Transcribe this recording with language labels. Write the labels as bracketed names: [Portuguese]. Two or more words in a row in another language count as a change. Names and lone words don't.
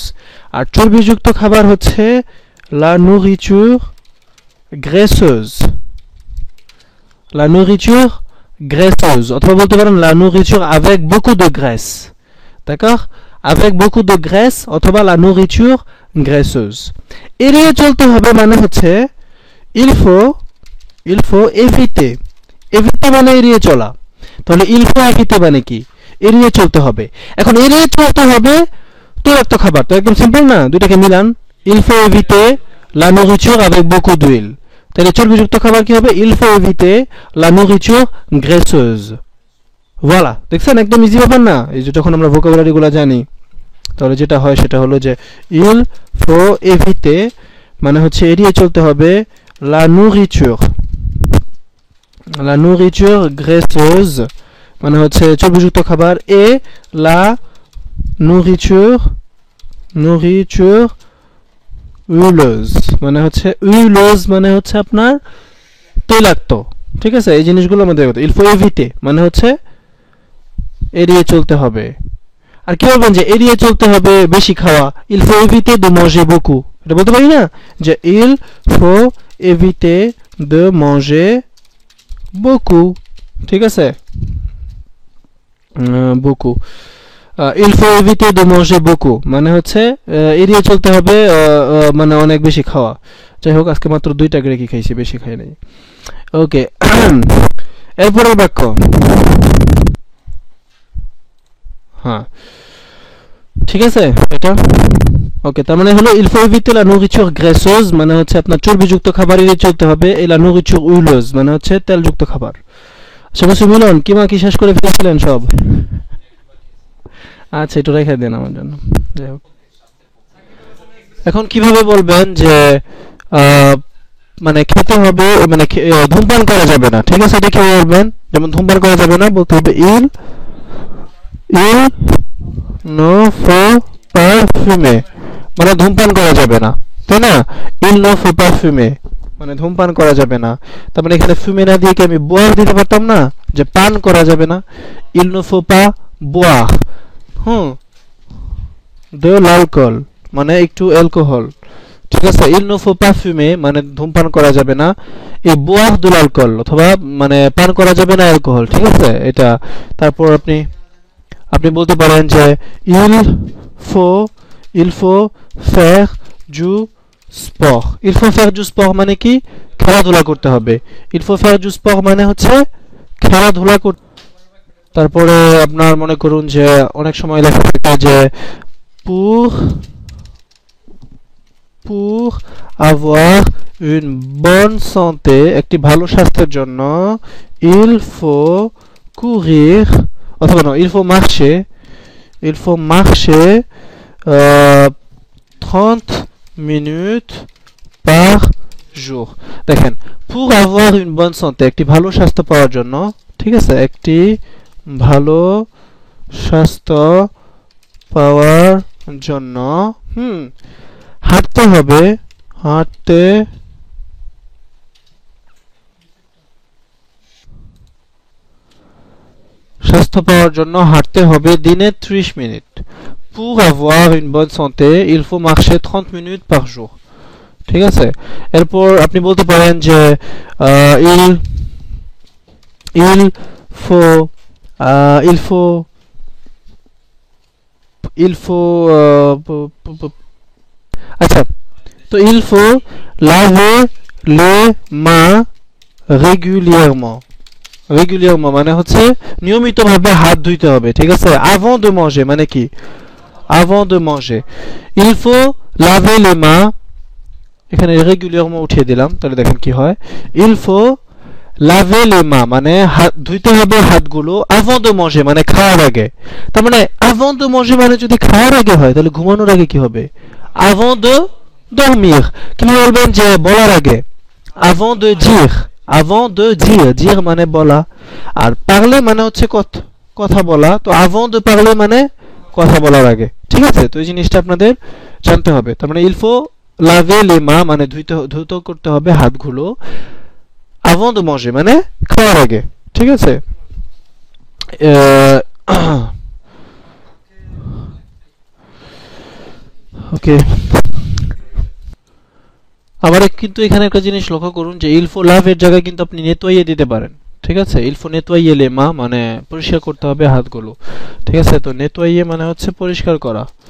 [Bangla] আর চর্বিযুক্ত খাবার হচ্ছে [French] la nourriture graisseuse, [Bangla] অথবা বলতে পারেন [French] la nourriture avec beaucoup de graisse, d'accord, avec beaucoup de graisse অথবা la nourriture graisseuse। [Bangla] এড়িয়ে চলতে হবে মানে হচ্ছে [French] il faut éviter [Bangla] মানে এড়িয়ে চলা। তাহলে [French] il faut éviter [Bangla] মানে কি? এড়িয়ে চলতে হবে। এখন এড়িয়ে চলতে হবে তৈলাক্ত খাবার, তো একদম সিম্পল না, দুইটাকে মিলান, [French] il faut éviter la nourriture avec beaucoup d'huile। [Bangla] তাহলে চর্বিযুক্ত খাবার কি হবে? [French] il faut éviter la nourriture graisseuse। voilà, [Bangla] দেখছেন একদম ইজি ব্যাপার না? এই যে যখন আমরা ভোকাবুলারি গুলো জানি, তাহলে যেটা হয় সেটা হলো যে [French] il faut éviter [Bangla] মানে হচ্ছে এড়িয়ে চলতে হবে [French] la nourriture graisseuse [Bangla] মানে হচ্ছে চর্বিযুক্ত খাবার, [French] et la nourriture huileuse [Bangla] মানে হচ্ছে আপনার তৈলাক্ত, ঠিক আছে। এই জিনিসগুলো আমাদের কথা। [French] il faut éviter [Bangla] মানে হচ্ছে এড়িয়ে চলতে হবে। আর কি বলবেন যে এড়িয়ে চলতে হবে বেশি খাওয়া, [French] il faut éviter de manger beaucoup, [Bangla] এটা বলতে পারি না যে [French] il faut éviter de manger beaucoup, [Bangla] ঠিক আছে, [French] beaucoup। il faut éviter de manger beaucoup [Bangla] মানে হচ্ছে এড়িয়ে চলতে হবে মানে অনেক বেশি খাওয়া। যাই হোক, আজকে মাত্র 2টা গ্রেকি খাইছি, বেশি খাই নাই। ওকে এরপরের বাক্য হ্যাঁ ঠিক আছে এটা ওকে তার মানে হলো [French] il faut éviter la nourriture graisseuse [Bangla] মানে হচ্ছে আপনার চর্বিযুক্ত খাবার এড়িয়ে চলতে হবে [French] et la nourriture huileuse [Bangla] মানে হচ্ছে তেলযুক্ত খাবার আচ্ছা মুসলিম মিলন কি শেষ করে ফেলেছিলেন সব আচ্ছা একটু রেখে দেন আমার জন্য যাই হোক এখন কিভাবে বলবেন যে মানে খেতে হবে মানে ধূমপান করা যাবে না ঠিক আছে এটা কিভাবে বলবেন যেমন ধূমপান করা যাবে না বলতে হবে il [French] ne faut pas fumer [Bangla] মানে ধূমপান করা যাবে না তাই না [French] il ne faut pas fumer [Bangla] মানে ধূমপান করা যাবে না তার মানে এখানে fumer না দিয়ে কি আমি boire দিতে পারতাম না যে পান করা যাবে না [French] il ne faut pas boire de l'alcool [Bangla] মানে একটু অ্যালকোহল ঠিক আছে [French] il ne faut pas fumer [Bangla] মানে ধূমপান করা যাবে না এই [French] boire de l'alcool [Bangla] অথবা মানে পান করা যাবে না অ্যালকোহল ঠিক আছে এটা তারপর আপনি বলতে পারেন যে [French] il faut faire du sport il faut faire du sport [Bangla] মানে কি খেলাধুলা করতে হবে [French] il faut faire du sport [Bangla] মানে হচ্ছে খেলাধুলা করতে তারপরে আপনার মনে করুন যে অনেক সময় লেখা থাকে যে [French] pour avoir une bonne santé [Bangla] একটি ভালো স্বাস্থ্যের জন্য [French] il faut courir অথবা non il faut marcher 30 minutes par jour [Bangla] দেখেন [French] pour avoir une bonne santé [Bangla] একটি ভালো স্বাস্থ্য পাওয়ার জন্য ঠিক আছে একটি ভালো স্বাস্থ্য পাওয়ার জন্য হাঁটতে হবে স্বাস্থ্য পাওয়ার জন্য হাঁটতে হবে দিনে 30 মিনিট [French] pour avoir une bonne santé il faut marcher 30 minutes par jour [Bangla] ঠিক আছে এরপর আপনি বলতে পারেন যে [French] il faut [Bangla] আচ্ছা তো [French] il faut laver les mains régulièrement [Bangla] মানে হচ্ছে নিয়মিতভাবে হাত ধুইতে হবে ঠিক আছে [French] avant de [Bangla] manger মানে কি [French] avant de manger il faut laver les mains [Bangla] এখানে régulièrement উঠিয়ে দিলাম তাহলে দেখেন কি হয় [French] il faut laver les mains [Bangla] মানে হাত ধুইতে হবে হাতগুলো [French] avant de manger [Bangla] মানে খাওয়ার আগে তার মানে [French] avant de manger [Bangla] মানে যদি খাওয়ার আগে হয় তাহলে ঘুমানোর আগে কি হবে [French] avant de dormir [Bangla] কি বলবেন যে বলার আগে [French] avant de [Bangla] dire মানে বলা আর parler মানে হচ্ছে কথা বলা তো [French] avant de parler [Bangla] মানে কথা বলার আগে ঠিক আছে তো এই জিনিসটা আপনাদের জানতে হবে তার মানে [French] il faut laver les mains [Bangla] মানে ধুতে করতে হবে হাতগুলো [French] avant de manger [Bangla] মানে খাওয়ার আগে ঠিক আছে ওকে আবার কিন্তু এখানে একটা জিনিস লক্ষ্য করুন যে [French] il faut laver [Bangla] এর জায়গায় কিন্তু আপনি nettoyer দিতে পারেন ঠিক আছে [French] il faut nettoyer les mains [Bangla] মানে পরিষ্কার করতে হবে হাতগুলো ঠিক আছে তো nettoyer মানে হচ্ছে পরিষ্কার করা